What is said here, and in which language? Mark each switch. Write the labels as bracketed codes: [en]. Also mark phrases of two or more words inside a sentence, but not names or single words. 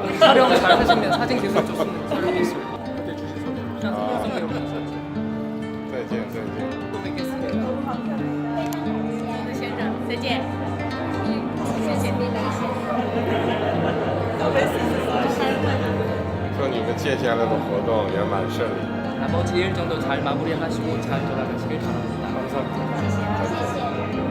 [ko] 촬영 잘 하시면 사진 기술 좋습니다. 촬영 기술. 그때 주신 선물. 선물 감사합니다. [zh] 再见，再见。 [ko] 또 뵙겠습니다. [zh] 先生，再见。祝你们接下来的活动圆满顺利。 [ko] 나머지 일정도 잘 마무리하시고 잘 돌아가시길 바랍니다. 감사합니다. [zh] 谢谢。